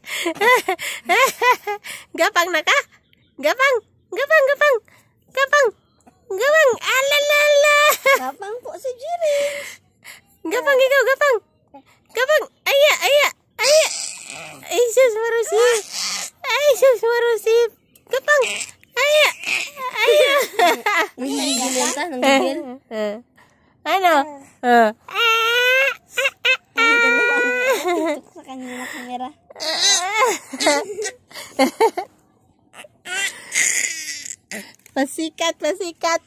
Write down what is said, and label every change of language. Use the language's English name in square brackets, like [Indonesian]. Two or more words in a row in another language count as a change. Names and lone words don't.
[Filipino] Gapang na ka? Gapang! Gapang! Gapang! Gapang! Gapang! Alalala! Gapang po si Jirin. Gapang ikaw, gapang! Gapang! Aya! Aya! Aya! Ay, sus marusip! Ay, sus marusip! Gapang! Aya! Aya! Nanggigil yan ta? Nanggigil? Ano? Tutok sa kanya na kamera. Pasikat, pasikat.